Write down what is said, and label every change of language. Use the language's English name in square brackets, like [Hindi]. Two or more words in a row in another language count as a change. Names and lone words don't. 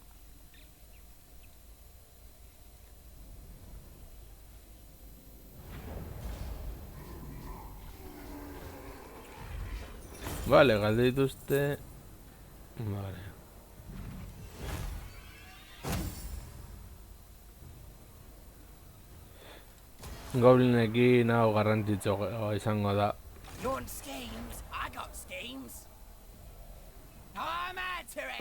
[Basque] Vale, galde dituzte. Vale. Goblinekin hau garrantzitsua izango da. [English] You want schemes? I got schemes. I'm out to it.